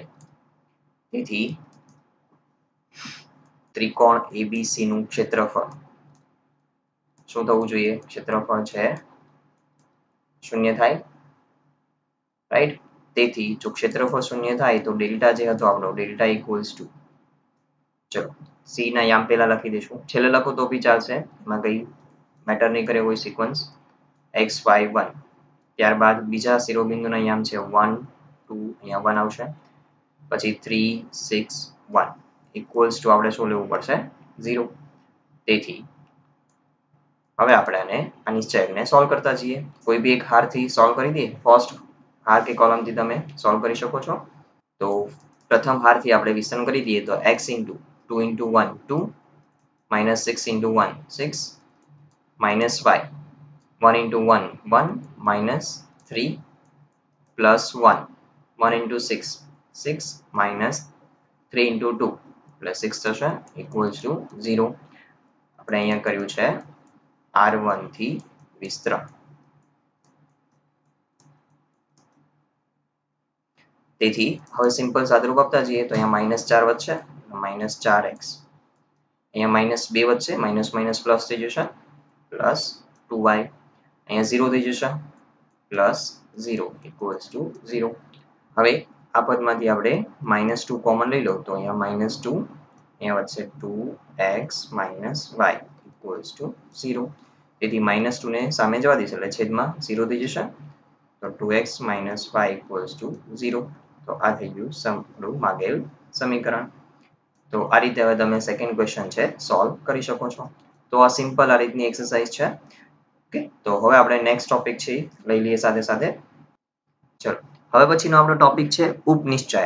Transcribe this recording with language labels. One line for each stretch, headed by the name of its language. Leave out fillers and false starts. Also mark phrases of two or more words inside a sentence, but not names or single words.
Gujarati: તેથી ત્રિકોણ ABC નું ક્ષેત્રફળ શું થવું જોઈએ? ક્ષેત્રફળ છે 0 થાય. રાઈટ. તેથી જો ક્ષેત્રફળ 0 થાય તો ડેલ્ટા જે હતો આપણો ડેલ્ટા
English: equals to,
Gujarati: ચલો C ના યામ પહેલા લખી દઈશું, છેલ્લે લખો તો બી ચાલશે, એમાં કઈ મેટર નહીં કરે કોઈ સિક્વન્સ. x, y, 1. ત્યારબાદ બીજા શિરોબિંદુના યામ છે 1, 2, અહીંયા 1 આવશે. પછી 3, 6, 1
English: equals to
Gujarati: આપણે શું લેવું પડશે 0. તેથી હવે આપણે આને આ નિશ્ચયકને સોલ્વ કરતા જઈએ. કોઈ બી એક હારથી સોલ્વ કરી દઈએ. ફર્સ્ટ હાર કે કોલમથી તમે સોલ્વ કરી શકો છો. તો પ્રથમ હારથી આપણે વિસ્તરણ કરી દઈએ તો
English: x into 2 into 1 2 minus 6 into 1 6 minus y 1 into 1 1 minus 3 plus 1 1 into 6 6 minus 3 into 2 plus 6
Gujarati: થશે
English: equals to
Gujarati: 0. આપણે અહીંયા કર્યું છે R1 થી વિસ્તરણ. તેથી હવે સિમ્પલ સાદુરૂપ આપતા જઈએ તો અહીંયા -4 વધશે, -4x. અહીંયા -2 વધશે,
English: minus minus plus
Gujarati: થઈ જશે, પ્લસ 2y. અહીંયા 0 થઈ જશે, પ્લસ 0
English: equals to
Gujarati: 0. હવે આ પદમાંથી આપણે -2 કોમન લઈ લો તો અહીંયા -2, અહીંયા વધશે 2x - y
English: equals to
Gujarati: 0. તેથી -2 ને સામે જવા દઈશું એટલે છેદમાં 0 થઈ જશે. તો 2x - y
English: equals to
Gujarati: 0. તો આ થઈ ગયું આપણું માંગેલ સમીકરણ. તો આ રીતે હવે તમે
English: second question
Gujarati: છે સોલ્વ કરી શકો છો. તો આ સિમ્પલ આ રીતની એક્સરસાઇઝ છે. ઓકે, તો હવે આપણે
English: next topic
Gujarati: છે લઈ લઈએ સાથે સાથે. ચલો હવે પછીનો આપણો ટોપિક છે ઉપનિશ્ચયક.